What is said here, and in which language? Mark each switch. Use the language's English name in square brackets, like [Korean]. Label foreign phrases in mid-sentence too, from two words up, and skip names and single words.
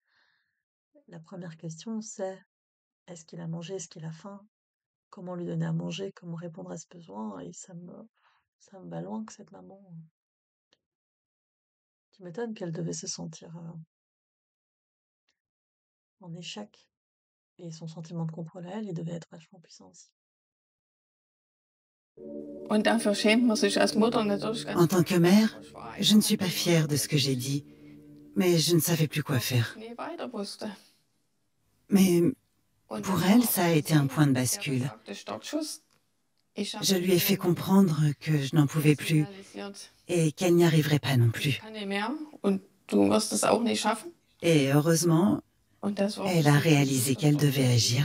[French] La première question, c'est est-ce qu'il a mangé, est-ce qu'il a faim, comment lui donner à manger, comment répondre à ce besoin, et ça me va loin que cette maman. Tu m'étonnes qu'elle devait se sentir en échec, et son sentiment de contrôle à elle, il devait être vachement puissant aussi. [German] Und dafür schämt man sich als Mutter natürlich ganz. [French] En tant que mère, je ne suis pas fière de ce que j'ai dit, mais je ne savais plus quoi faire. [German] Nie weiter wusste. [French] Mais [German] Und [French] pour [German] dann [French] elle, [German] war [French] ça a été un point de bascule. [German] der Startschuss. Ich habe [French] Je lui ai fait comprendre que je n'en pouvais plus [German] signalisiert, [French] et qu'elle n'y arriverait pas non [German] ich [French] plus. [German] kann nicht mehr und du wirst es auch nicht schaffen. [French] Et heureusement, [German] Und das war [French] elle a réalisé qu'elle devait agir.